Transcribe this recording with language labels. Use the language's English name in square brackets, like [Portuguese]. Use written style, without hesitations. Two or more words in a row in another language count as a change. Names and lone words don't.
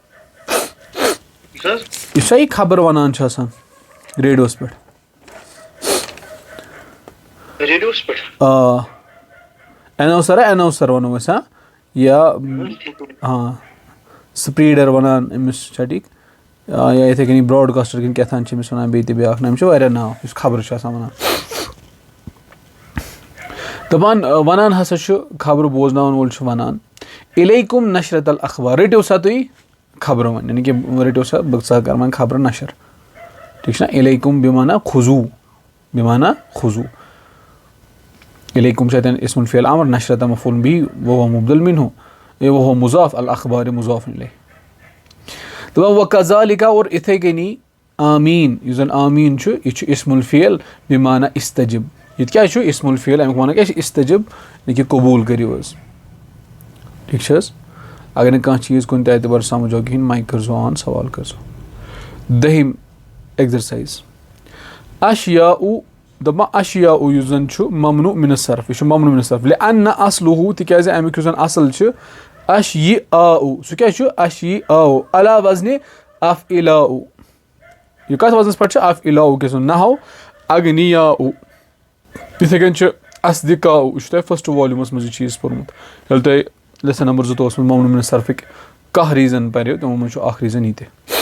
[Kashmiri] یُس سا یہِ خبر وَنان چھُ آسان ریڈیوَس پٮ۪ٹھ اٮ۪ناوسر وَنو أسۍ یا سپریٖڈر وَنان أمِس چھا ٹھیٖک یا یِتھٕے کٔنی براڈکاسٹر کِنہٕ کیٛاہ تام چھِ أمِس وَنان بیٚیہِ تہِ بیٛاکھ ناو أمِس چھِ واریاہ ناو یُس خبرٕ چھُ آسان وَنان دَپان وَنان ہسا چھُ خبرٕ بوزناوَن وول چھُ وَنان [Arabic] اِلیکُم نشرت الاخبار [Kashmiri] رٔٹِو سا تُہۍ خبرٕ وۄنۍ یعنی کہِ رٔٹِو سا بہٕ سا کَرٕ وۄنۍ خبرٕ نشر ٹھیٖک چھُنہ اِلیکُم بِمانا خُزوٗ اِلیکُم چھُ اَتٮ۪ن [Arabic] اِسمُ الفعل امر نشرت مفعوٗلٌ بِہِ وَہُوَ مُبدل مِنہُ وَہُوَ مُضاف الاخبارِ مُضاف الیہ [Kashmiri] دَپان وَکَذالِکَ اور یِتھٕے کٔنی آمیٖن یُس زَن آمیٖن چھُ یہِ چھُ [Arabic] اِسمُ الفعل بِمانا اِستجب [Kashmiri] ییٚتہِ کیٛاہ چھُ [Arabic] اِسمُ الفعل [Kashmiri] اَمیُک وَنان کیٛاہ چھُ اِستجب یعنی کہِ قبوٗل کٔرِو حظ ٹھیٖک چھِ حظ اگر نہٕ کانٛہہ چیٖز کُنہِ تہِ اعتبار سَمجھ آو کِہیٖنۍ مایِک کٔرۍزیو آن سوال کٔرۍزیو دٔہِم ایٚگزرسایز اشیاءُ دَپان اشیاءُ یُس زَن چھُ [Arabic] ممنوٗع مِن الصرف [Kashmiri] یہِ چھُ [Arabic] ممنوٗع مِن الصرف لِأَنَّ اصلُہُ [Kashmiri] تِکیٛازِ اَمیُک یُس زَن اَصٕل چھُ اشیاءُ سُہ کیٛاہ چھُ اشیاءُ [Arabic] علی وزنِ افعلاء [Kashmiri] یہِ کَتھ وزنَس پٮ۪ٹھ چھُ افعلاء کِس نحو اغنیاء یِتھٕے کٔنۍ چھُ اصدقاء یہِ چھُ تۄہہِ [English] first volume [Kashmiri] منٛز یہِ چیٖز پوٚرمُت ییٚلہِ تۄہہِ [English] lesson number [Kashmiri] 2 منٛز [Arabic] ممنوٗع مِن الصرفٕکۍ [Kashmiri] کانٛہہ ریٖزن پَریو تِمو منٛز چھُ اکھ ریٖزن یہِ تہِ